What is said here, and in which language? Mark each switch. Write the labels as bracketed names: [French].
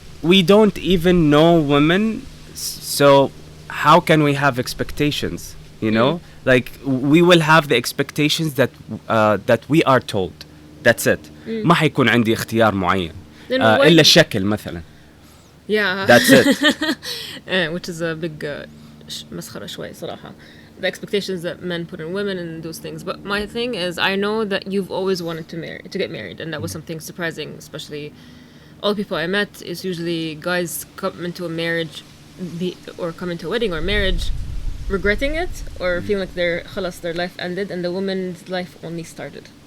[English] we don't even know women, so how can we have expectations, you know? Like we will have the expectations that we are told. That's it. [Arabic] ما حيكون عندي اختيار معين إلا الشكل مثلا. [English] Yeah. That's it. Which is a big [Arabic] مسخرة شوي صراحة. [English] The expectations that men put on women and those things. But my thing is, I know that you've always wanted to get married, and that was something surprising, especially all the people I met is usually guys come into a marriage or come into a wedding or marriage regretting it or feeling like their life ended and the woman's life only started.